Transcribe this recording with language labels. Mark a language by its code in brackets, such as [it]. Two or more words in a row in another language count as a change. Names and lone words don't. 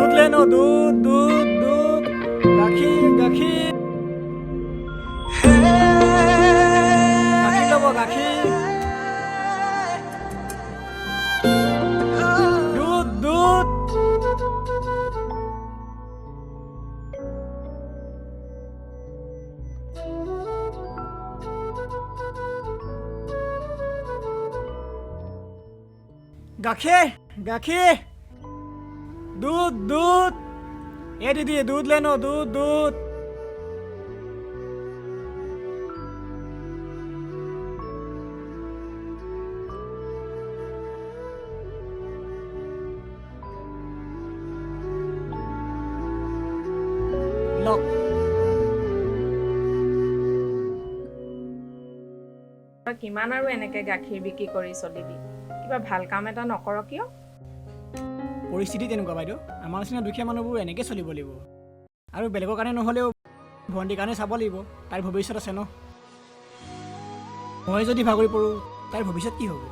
[hi] लेनो दूध दूध दूध [as] গাখীৰ গাখীৰ গাখীৰ ল'ব গাখীৰ [hi] दूध दूध [as] গাখীৰ গাখীৰ [hi] दूध दूध ये दीदी दूध लेनो दूध दूध लो [as] কিমান আৰু এনেকে গাখীৰ বিক্ৰী কৰি চলিবি কিবা ভাল কাম এটা নকৰ কিয় পৰিস্থিতি তেনেকুৱা বাইদেউ আমাৰ নিচিনা দুখীয়া মানুহবোৰ এনেকৈ চলিব লাগিব আৰু বেলেগৰ কাৰণে নহ'লেও ভণ্টিৰ কাৰণে চাব লাগিব তাইৰ ভৱিষ্যত আছে ন মই যদি ভাগৰি পৰোঁ তাইৰ ভৱিষ্যত কি হ'ব